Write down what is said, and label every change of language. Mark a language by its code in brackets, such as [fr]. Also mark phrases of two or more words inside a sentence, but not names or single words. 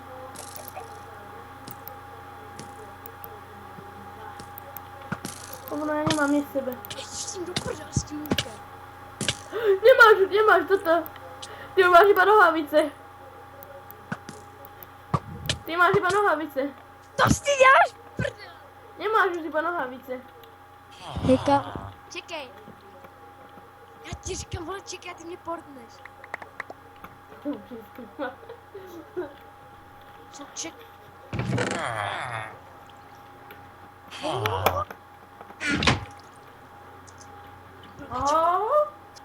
[sk] Ono, ja nemám nič v sebe. [cs] Ježiš, s tím do prdele, s tím lukem. [sk] Nemáš toto. Ty máš iba nohavice. Ty máš iba nohavice. [cs] To si děláš prdele. [sk] Nemáš už iba nohavice. [cs] Hejka. Čekej. Já ti říkám, vole, čekej, ty mě portneš. Co ček... Oh.